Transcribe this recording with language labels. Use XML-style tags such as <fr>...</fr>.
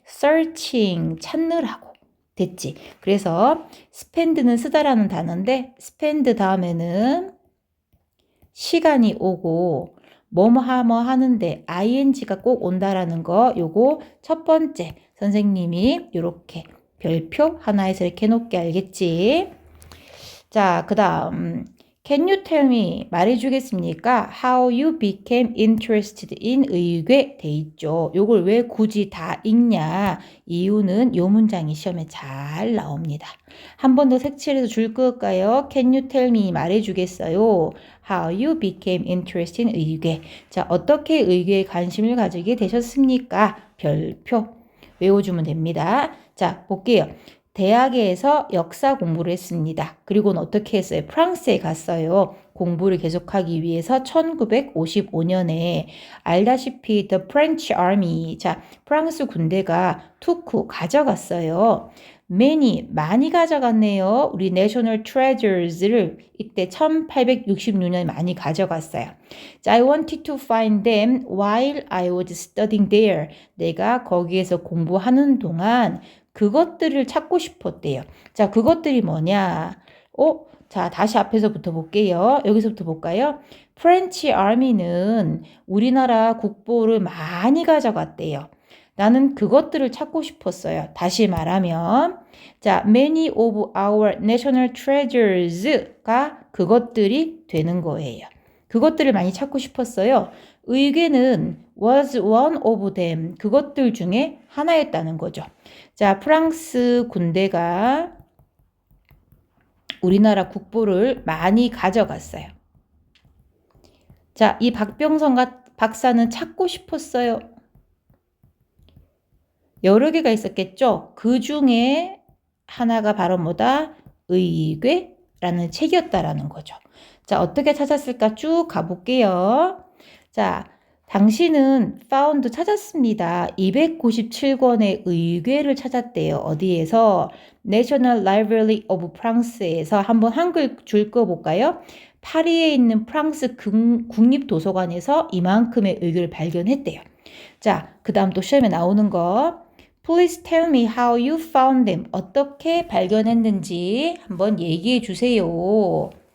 <ko>searching, 찾느라고. 됐지? 그래서 spend는 쓰다라는 단어인데 spend 다음에는 시간이 오고 뭐뭐 하는데 ing가 꼭 온다라는 거 요거 첫 번째 선생님이 요렇게 별표 하나에서 이렇게 해놓게 알겠지? 자, 그 다음 Can you tell me 말해주겠습니까?</ko> <en>How you became interested in 의궤 돼 있죠.</en> <ko>요걸 왜 굳이 다 읽냐? 이유는 요 문장이 시험에 잘 나옵니다. 한 번 더 색칠해서 줄 걸까요?</ko> <en>Can you tell me 말해주겠어요? How you became interested in 의궤.</en> <ko>자, 어떻게 의궤에 관심을 가지게 되셨습니까? 별표 외워주면 됩니다. 자, 볼게요. 대학에서 역사 공부를 했습니다. 그리고는 어떻게 했어요? 프랑스에 갔어요. 공부를 계속하기 위해서 1955년에 알다시피 The French Army, 자, 프랑스 군대가 투쿠 가져갔어요. 많이 가져갔네요. 우리 National Treasures를 이때 1866년에 많이 가져갔어요.</ko> <en>자, I wanted to find them while I was studying there.</en> <ko>내가 거기에서 공부하는 동안 그것들을 찾고 싶었대요. 자, 그것들이 뭐냐? 자, 다시 앞에서부터 볼게요. 여기서부터 볼까요? 프렌치 아미는 우리나라 국보를 많이 가져갔대요. 나는 그것들을 찾고 싶었어요. 다시 말하면 자, many of our national treasures가 그것들이 되는 거예요. 그것들을 많이 찾고 싶었어요.</ko> <en>의궤는 was one of them.</en> <ko>그것들 중에 하나였다는 거죠. 자, 프랑스 군대가 우리나라 국보를 많이 가져갔어요. 자, 이 박병선 박사는 찾고 싶었어요. 여러 개가 있었겠죠? 그 중에 하나가 바로 뭐다? 의궤라는 책이었다라는 거죠. 자, 어떻게 찾았을까? 쭉 가볼게요. 자, 당신은 found 찾았습니다. 297권의 의궤를 찾았대요. 어디에서? National Library of France에서 한번 한글 줄 거 볼까요? 파리에 있는 프랑스 국립도서관에서 이만큼의 의궤를 발견했대요. 자, 그 다음 또 시험에 나오는 거.</ko> <en>Please tell me how you found them. 어떻게 발견했는지 한번 얘기해 주세요.</en>